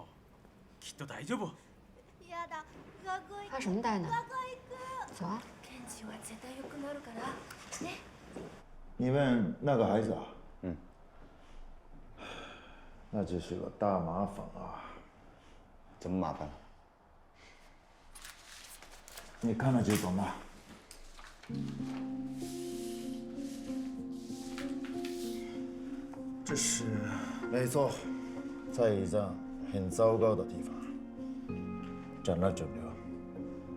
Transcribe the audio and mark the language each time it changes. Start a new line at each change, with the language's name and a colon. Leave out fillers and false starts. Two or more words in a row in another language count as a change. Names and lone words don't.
Japanese: きっと大丈夫。やだ、学校行く。
Chinese: 发什么呆呢？
Japanese: 学校行く。
Chinese: 走啊！
Japanese: ケンチは絶対良くなるからね。
Chinese: 你问那个孩子啊？那只是个大麻烦啊！怎么麻烦了？你看了就懂了。这是没错，在胰脏很糟糕的地方长了肿瘤。